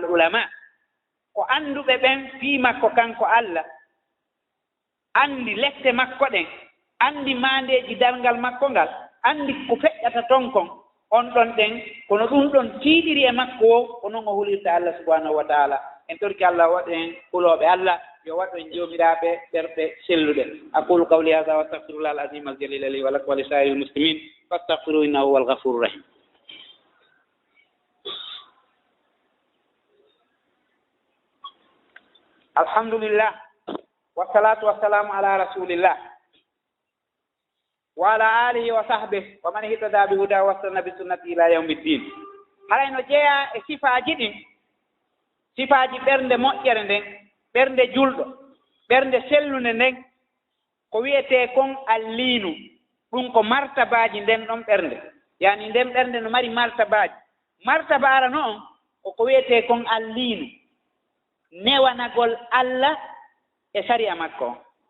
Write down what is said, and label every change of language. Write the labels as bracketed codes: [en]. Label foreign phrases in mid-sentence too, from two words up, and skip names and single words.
[ff] ulama ko annduɓe ɓen fii makko kanko Allah anndi lette makko ɗen anndi maandeeji dalngal makko ngal anndi ko feƴƴata ton kon on ɗon ɗen kono ɗum ɗon tiiɗiri e makko o ko noon o hulirta Allah [ar] سبحانه وتعالى [ff] en torki Allah waɗen hulooɓe Allah yo waɗen joomiraaɓe ɓerɗe selluɗe [ar] أقول قولي هذا وأستغفر الله العظيم الجليل لي ولكم ولسائر المسلمين فاستغفروه إنه هو الغفور الرحيم الحمد لله والصلاة والسلام على رسول الله وعلى آله وصحبه ومن اهتدى بهدى واستن بسنته إلى يوم الدين [ff] haray no jeeya e sifaaji ɗin sifaaji ɓernde moƴƴere nden ɓernde julɗo ɓernde sellunde nden ko wiyetee kon alliinu ɗum ko martabaaji nden ɗon ɓernde yani nden ɓernde no mari martabaaji martaba arano on ko wiyetee kon alliinu newanagol Allah e sariya makko on